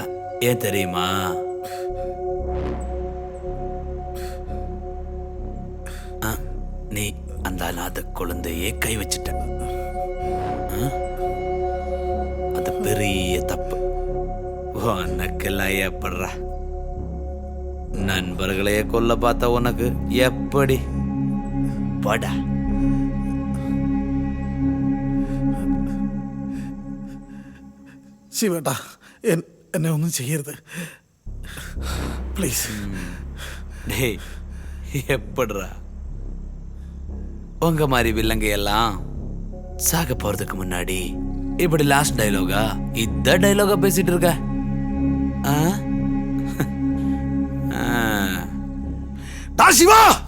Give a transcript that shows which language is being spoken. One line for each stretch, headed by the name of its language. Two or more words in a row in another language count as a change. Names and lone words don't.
Tamil: ஏன் தெரியுமா? நீ அந்த அநாத குழந்தையே கை வச்சிட்ட. அது பெரிய தப்பு. உனக்கெல்லாம் ஏப்படுறா? நண்பர்களையே கொல்ல பார்த்த உனக்கு எப்படி? படா.
Malayalam: ശിവേട്ടാ എന്നെ ഒന്നും ചെയ്യരുത് പ്ലീസ്.
Tamil: டேய் எப்படிரா உங்க மாதிரி வில்லங்க எல்லாம் சாக போறதுக்கு முன்னாடி இப்படி லாஸ்ட் டைலாகா இந்த டைலாகா பேசிட்டு இருக்க? சிவா